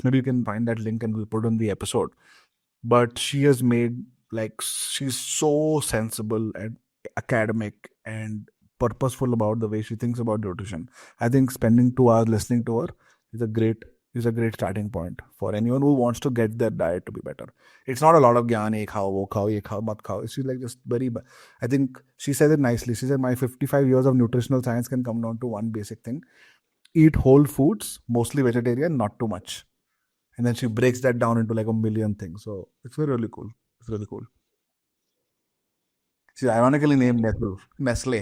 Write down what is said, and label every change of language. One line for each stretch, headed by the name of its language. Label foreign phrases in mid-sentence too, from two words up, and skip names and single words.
English: Maybe you can find that link and we'll put it on the episode. But she has made, like, she's so sensible and academic and purposeful about the way she thinks about nutrition. I think spending 2 hours listening to her is a great starting point for anyone who wants to get their diet to be better. It's not a lot of gyan,
Hindi: ये खाओ, वो खाओ, ये खाओ, मत खाओ.
English: She's like just very, I think she said it nicely. She said, my 55 years of nutritional science can come down to one basic thing. Eat whole foods, mostly vegetarian, not too much. And then she breaks that down into like a million things. So it's really cool. It's really cool. She's ironically named Nestle.